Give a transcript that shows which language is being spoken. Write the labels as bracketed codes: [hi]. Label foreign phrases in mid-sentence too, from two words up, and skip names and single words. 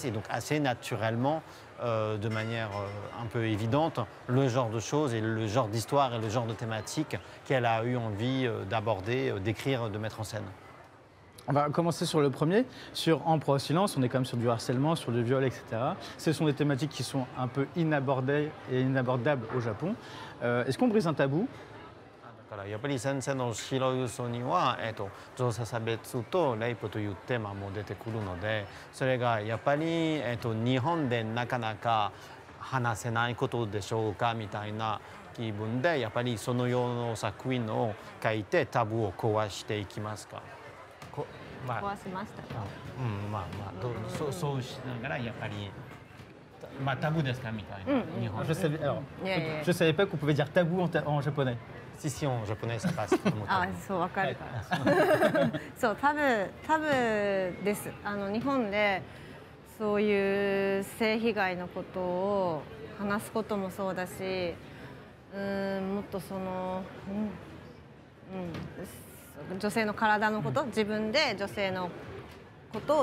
[fr] Et donc assez naturellement, de manière un peu évidente, le genre de choses et le genre d'histoire et le genre de thématique qu'elle a eu envie d'aborder, d'écrire, de mettre en scène. On va commencer sur le premier, sur Empereur au silence. On est quand même sur du harcèlement, sur du viol, etc. Ce sont des thématiques qui sont un peu inabordées et inabordables au Japon. Est-ce qu'on brise un tabou? [ja] だからやっぱり先生の白い嘘には、女性差別とレイプというテーマも出てくるので、それがやっぱり、日本でなかなか話せないことでしょうかみたいな気分で、やっぱりそのような作品を書いてタブーを壊していきますか。まあ、壊しましたか。まあそうしながらやっぱり。まあ、タブーですかみたいな、日本 [fr] Je savais pas qu'on pouvait dire tabou en japonais. Si, en japonais, ça passe. [ja] あ、そうわかるから。そうタブです。日本でそういう性被害のことを話すこともそうだし、もっとその、女性の体のこと、自分で女性のこと